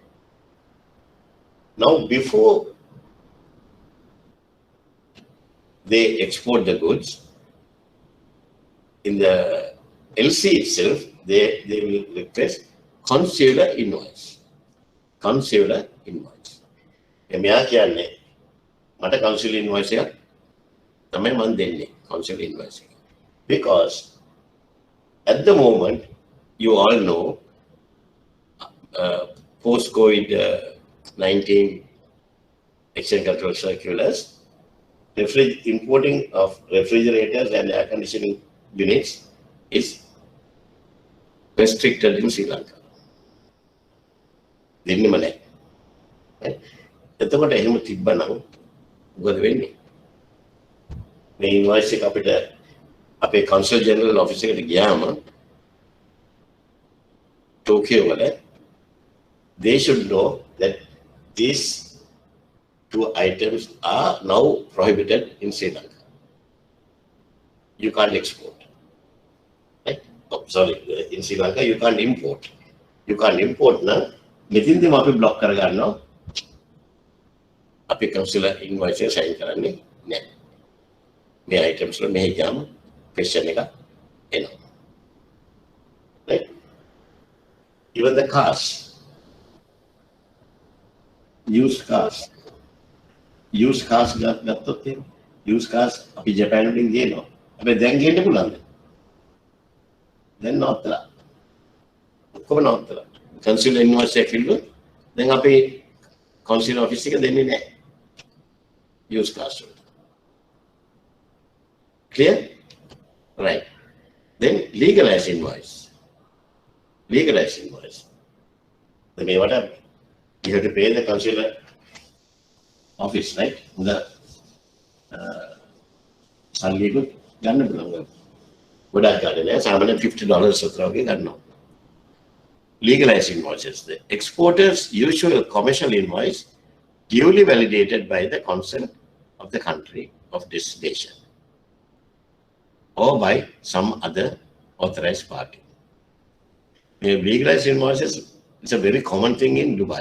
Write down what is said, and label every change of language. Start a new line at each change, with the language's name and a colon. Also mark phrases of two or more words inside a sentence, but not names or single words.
English: Now, before they export the goods, in the LC itself, they will request consular invoice. Consular invoice.
Sinhala: මෙයා කියන්නේ මට
English: consular invoice
Sinhala: එකක් තමයි මම දෙන්නේ
English: consular invoice
Sinhala: එක.
English: Because at the moment, you all know, post-COVID-19 exchange control circulars, importing of refrigerators and air conditioning units is restricted in Sri Lanka.
Sinhala: දෙන්නෙම නැහැ. එතකොට එහෙම තිබ්බනම් මොකද වෙන්නේ? මේ ඉන්වොයිස් එක අපිට අපේ
English: consul general office
Sinhala: එකට ගියාම ටෝකියෝ වල
English: they should know that these two items are now prohibited in Sri Lanka. You can't export. Right? Oh, sorry, in Sri Lanka you can't import. You can't import now.
Sinhala: මෙතින්දම අපි බ්ලොක් කරගන්නවා. අපි
English: consular invoice
Sinhala: එක සයින් කරන්නේ නැහැ. මේ items වල මෙහි ගියාම question එක එනවා.
English: Right? Even the cars, used cars
Sinhala: ගත්තොත් එහෙම
English: used cars
Sinhala: අපි ජපාන් වලින් ගේනවා. හැබැයි දැන් ගේන්න පුළුවන්ද? දැන් නවත්තලා. ඔක්කොම නවත්තලා.
English: consular invoice
Sinhala: එක කිව්වොත් දැන් අපි
English: consular office
Sinhala: එක දෙන්නේ නැහැ.
English: used cars වලට. Clear? Right. Then legalized invoice. Legalized invoice. Then what happened? You have to pay the consular office, right?
Sinhala: The සංගීකුත් ගන්න පුළුවන්. ගොඩක් ගන්න නෑ. සාමාන්‍යයෙන් $50 විතර වගේ ගන්නවා.
English: Legalized invoices. The exporter's usual commercial invoice duly validated by the consent of the country of destination or by some other authorized party. Legalized invoices is a very common thing in Dubai.